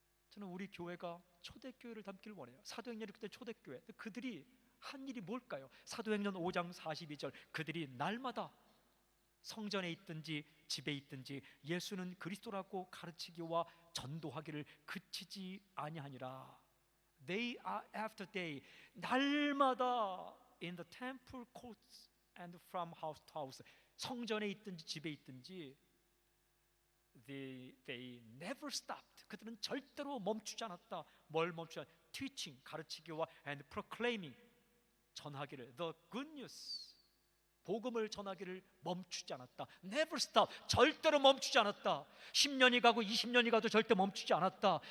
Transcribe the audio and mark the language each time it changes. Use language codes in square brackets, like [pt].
[ko] 저는 우리 교회가 초대교회를 닮기를 원해요. 사도행전이 그때 초대교회. 그들이 한 일이 뭘까요? 사도행전 5장 42절 그들이 날마다 성전에 있든지 집에 있든지 예수는 그리스도라고 가르치기와 전도하기를 그치지 아니하니라. [en] Day after day, [ko] 날마다 [en] in the temple courts and from house to house, [ko] 성전에 있든지 집에 있든지 [en] they never stopped. [ko] 그들은 절대로 멈추지 않았다. 뭘 멈추지 않았다? Teaching, 가르치기와 and proclaiming, 전하기를, [en] the good news, [ko] 복음을 전하기를 멈추지 않았다. Never stop, 절대로 멈추지 않았다. 10년이 가고 20년이 가도 절대 멈추지 않았다.